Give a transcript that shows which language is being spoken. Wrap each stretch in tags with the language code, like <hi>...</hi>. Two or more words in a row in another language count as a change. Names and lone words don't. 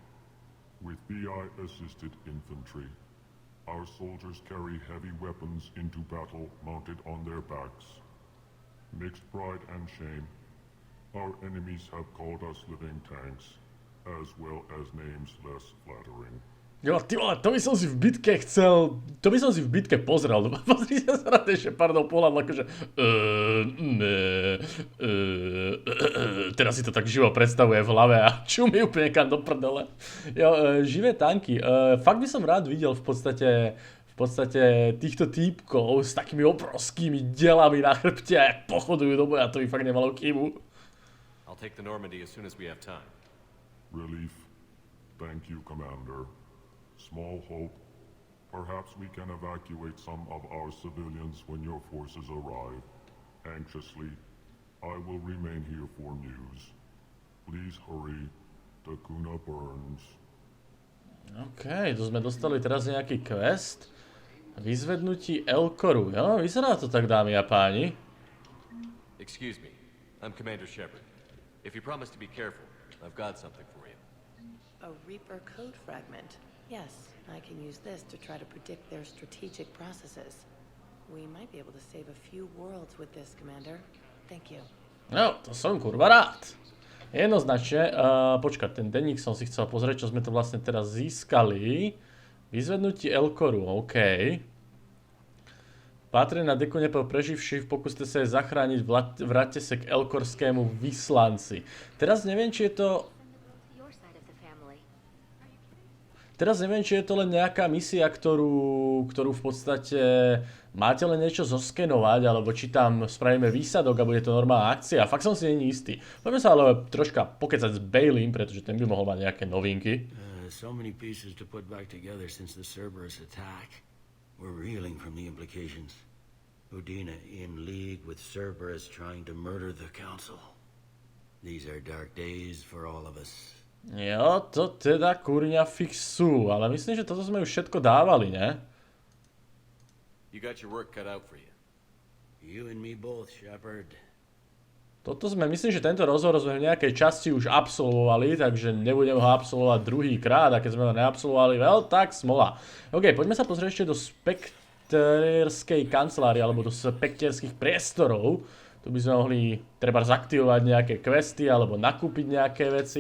<en>Proudly, With VI-assisted infantry, our soldiers carry heavy weapons into battle mounted on their backs. Mixed pride and shame, our enemies have called us living tanks, as well as names less flattering.</en> <sk>Jo, ty vole, to by som si v bitke pozrel. Pozrite sa na ten Shepardov pohľad, akože... Teraz si to tak živo predstavuje v hlave a čumí úplne kam do prdele. Jo, živé tanky. Fakt by som rád videl v podstate týchto týpkov s takými obrovskými delami na chrbte a jak pochodujú do boja, to by fakt nemalo chybu.</sk> <en>I'll take the Normandy as soon as we have time. Relief. Thank you, Commander. Small hope. Perhaps we can evacuate some of our civilians when your forces arrive. Anxiously, I will remain here for news. Please hurry. Takuna burns.</en> <sk>OK, tu sme dostali teraz nejaký quest. Vyzvednutí Elkoru. Jo, vyzerá to tak, dámy a páni.</sk> <en>Excuse me. I'm Commander Shepard. If you promise to be careful, I've got something for you. A Reaper code fragment. Yes, I can use this to try to predict their strategic processes. We might be able to save a few worlds with this, Commander. Thank you.</en> <sk>No, to som kurva rád. Jednoznačne, počkať, ten denník som si chcel pozrieť, čo sme to vlastne teraz získali. Vyzvednutí Elkoru, OK. Patrí na deku nepo preživší, pokuste sa je zachrániť, vráťte sa k elkorskému vyslanci. Teraz neviem, či je to... Teraz neviem, či je to len nejaká misia, ktorú v podstate máte len niečo zoskenovať, alebo či tam spravíme výsadok a bude to normálna akcia. Fakt som si není istý. Poďme sa ale troška pokecať s Baileym, pretože ten by mohol mať nejaké novinky.</sk> <en>So many pieces to put back together since the Cerberus attack. We're reeling from the implications. Udina in league with Cerberus trying to murder the council. These are dark days for all of us.</en> <sk>Jo, to teda kurňa fix sú, ale myslím, že toto sme už všetko dávali, ne?</sk> <en>You got your work cut out for you. You and me both, Shepherd.</en> <sk>Toto sme, myslím, že tento rozhovor sme v nejakej časti už absolvovali, takže nebudem ho absolvovať druhýkrát, a keď sme ho neabsolvovali, tak smola. OK, poďme sa pozrieť ešte do spekterskej kancelárie, alebo do spekterských priestorov. Tu by sme mohli treba zaktivovať nejaké questy, alebo nakúpiť nejaké veci.</sk>